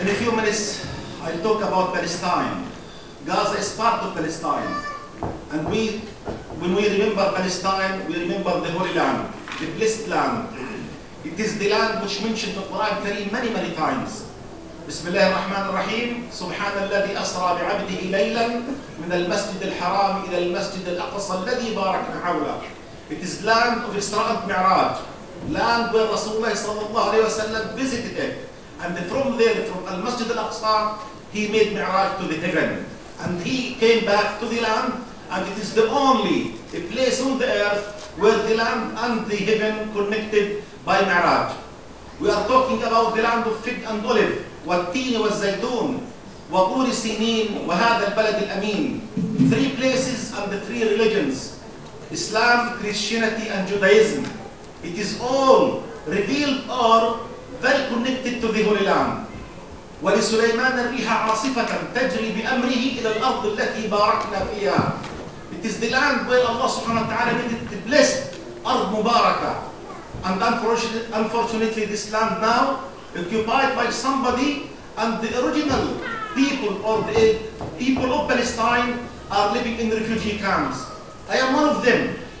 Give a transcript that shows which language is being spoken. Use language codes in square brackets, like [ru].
[en] In a few minutes, I'll talk about Palestine. Gaza is part of Palestine. And when we remember Palestine, we remember the Holy Land, the blessed land. It is the land which mentioned in the Quran Kareem many, many times. [ar] بسم الله الرحمن الرحيم سبحان الذي أسرى بعبده ليلا من المسجد الحرام إلى المسجد الأقصى الذي باركنا حوله. [en] It is land of Isra and Mi'raj, land where Rasulullah [ar] sallallahu alayhi wa sallam [en] visited it. And from there, from Al-Masjid Al-Aqsa, he made Mi'raj to the heaven. And he came back to the land, and it is the only place on the earth where the land and the heaven connected by Mi'raj. We are talking about the land of fig and olive, [ar] والتين والزيتون وطور سينين وهذا البلد الأمين. [en] 3 places and the 3 religions, Islam, Christianity and Judaism. It is all revealed or very connected to the Holy Land. [ar] ولسليمان الريح عاصفة تجري بأمره إلى الأرض التي باركنا فيها. [en] It is the land where Allah [ar] subhanahu wa ta'ala [en] made it blessed, [ar] أرض مباركة. [en] And unfortunately this land now occupied by somebody, and the original people or the people of Palestine are living in refugee camps. I am one of them.